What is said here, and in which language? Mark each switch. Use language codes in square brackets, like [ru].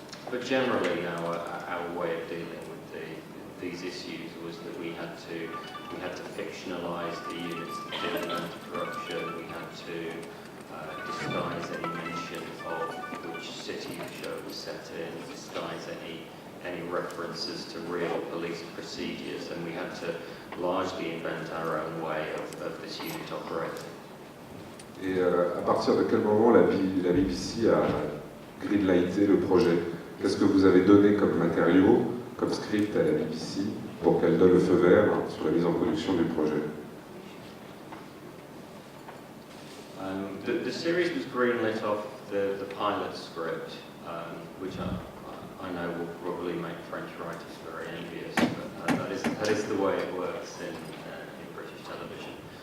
[en] But generally, our way of dealing with these issues was that we had to fictionalise the units that deal with anti-corruption. We had to disguise any mention of which city the show was set in, disguise any references to real police procedures, and we had to largely invent our own way of this unit operating. [fr] Et à partir de quel moment la BBC a greenlighté le projet? Qu'est-ce que vous avez donné comme matériau, comme script à la BBC pour qu'elle donne le feu vert sur la mise en production du projet? [en] The series was greenlit off the pilot script, which I know will probably make French writers very envious, but that is the way it works in British television.